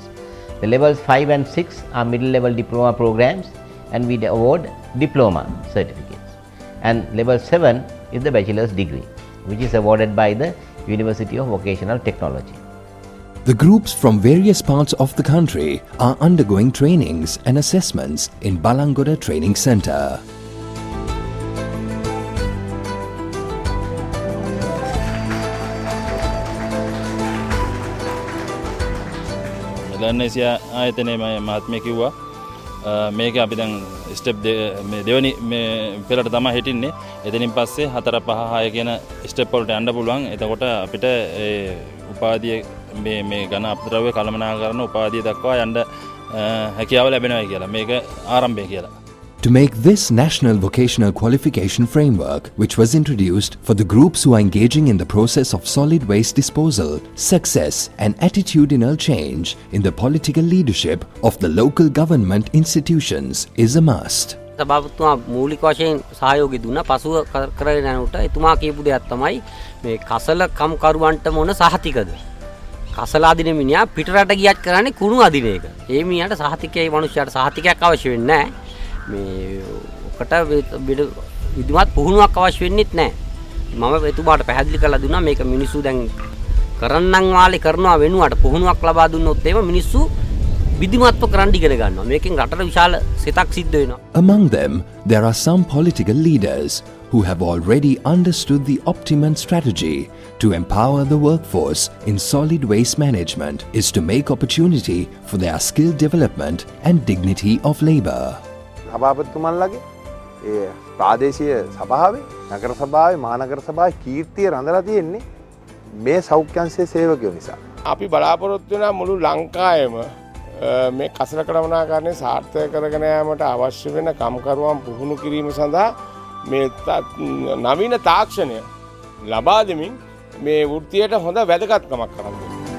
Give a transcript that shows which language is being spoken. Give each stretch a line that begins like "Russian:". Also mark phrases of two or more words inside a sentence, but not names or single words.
English: The levels 5 and 6 are middle level diploma programs and we award diploma certificates. And level 7 is the bachelor's degree, which is awarded by the University of Vocational Technology. The groups from various parts of the country are undergoing trainings and assessments in Balangoda Training Centre.
Sinhala: ලන්නේසියා ආයතනයේ මහත්මිය කිව්වා මේක අපි දැන් ස්ටෙප් මේ දෙවෙනි මේ පෙළට තමයි හිටින්නේ. එතනින් පස්සේ 4 5 6 කියන ස්ටෙප් වලට යන්න පුළුවන්. එතකොට අපිට ඒ උපාධිය මේ ඝන අපද්‍රව්‍ය කළමනාකරණ උපාධිය දක්වා යන්න හැකියාව ලැබෙනවා කියලා. මේක ආරම්භය කියලා.
English: To make this National Vocational Qualification Framework, which was introduced for the groups who are engaging in the process of solid waste disposal, success and attitudinal change in the political leadership of the local government institutions is a must.
Sinhala: සභාපතිතුමා මූලික වශයෙන් සහයෝගය දුන්නා. පසුව කරගෙන යනකොට එතුමා කියපු දෙයක් තමයි මේ කසල කම්කරුවන්ට මොන සහතිකද? කසල අදින මිනිහා පිටරට ගියත් කරන්නේ කුණු අදින එක. ඒ මිනිහාට සහතිකයේ මිනිහාට සහතිකයක් අවශ්‍ය වෙන්නේ නැහැ. මේ ඔකට විදුමත් පුහුණුවක් අවශ්‍ය වෙන්නේත් නැහැ. මම එතුමාට පැහැදිලි කරලා දුන්නා මේක මිනිස්සු දැන් කරන්නම් වාලේ කරනවා වෙනුවට පුහුණුවක් ලබා දුන්නොත් එහෙම මිනිස්සු විදුමත්ව කරන්න ඉගෙන ගන්නවා. මේකෙන් රටට විශාල සිතක් සිද්ධ වෙනවා.
English: Among them, there are some political leaders who have already understood the optimum strategy to empower the workforce in solid waste management is to make opportunity for their skill development and dignity of labor.
Sinhala: සභාපතිතුමන්ලගේ ඒ ප්‍රාදේශීය සභාවේ නගර සභාවේ මහනගර සභාවේ කීර්තිය රඳලා තියෙන්නේ මේ සෞඛ්‍යංශයේ සේවකයෝ නිසා. අපි බලාපොරොත්තු වෙන මුළු ලංකාවේම මේ කසල කළමනාකරණය සාර්ථක කරගෙන යාමට අවශ්‍ය වෙන කම්කරුවන් පුහුණු කිරීම සඳහා මේ නවීන තාක්ෂණය ලබා දෙමින් මේ වෘත්තියට හොඳ වැදගත්කමක් කරගන්නවා.